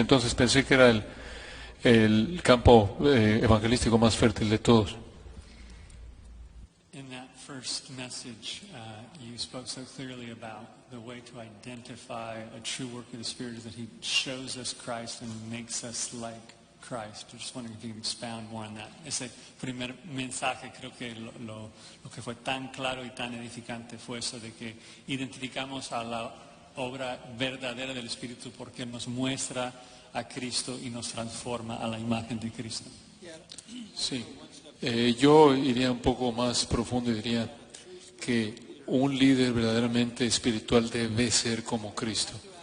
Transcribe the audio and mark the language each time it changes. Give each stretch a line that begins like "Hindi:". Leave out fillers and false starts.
Spanish: Entonces pensé que era el campo evangelístico más fértil de todos.
English: In that first message, you spoke so clearly about the way to identify a true work of the Spirit is that He shows us Christ and makes us like Christ. I'm just wondering if you can expound more on that.
Spanish: Ese primer mensaje creo que lo que fue tan claro y tan edificante fue eso de que identificamos a la obra verdadera del Espíritu porque nos muestra a Cristo y nos transforma a la imagen de Cristo. Sí, yo iría un poco más profundo y diría que un líder verdaderamente espiritual debe ser como Cristo.